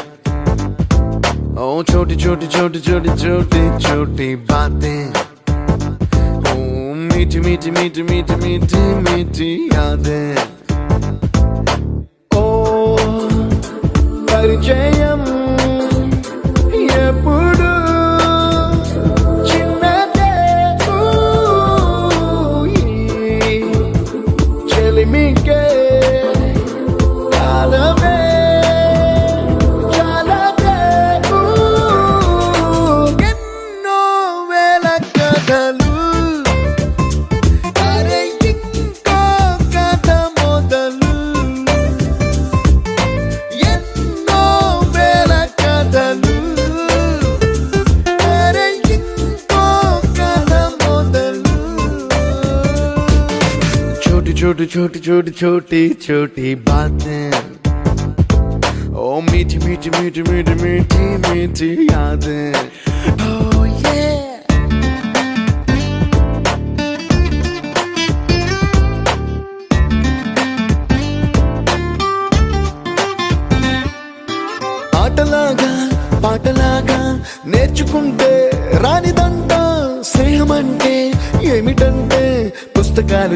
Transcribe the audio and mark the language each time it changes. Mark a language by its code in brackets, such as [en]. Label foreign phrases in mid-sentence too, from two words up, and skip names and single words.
[hi] ओ छोटी छोटी छोटी छोटी छोटी छोटी बातें ओ मीठी मीठी मीठी मीठी मीठी मीठी यादें ओ [te] పరిచయం ఎప్పుడు చెలిమికే కాలమే చాలదే ఎన్నో వేల కథలు అరే ఇంకో కథ మొదలు ఎన్నో వేల కథలు అరే ఇంకో కథ మొదలు [hi] छोटी छोटी छोटी छोटी छोटी बातें ओ मीठी मीठी मीठी मीठी मीठी मीठी यादें [en] oh yeah [te] ఆటలాగా పాటలాగా నేర్చుకుంటే రానిదంట స్నేహమంటే ఏమిటంటే పుస్తకాలు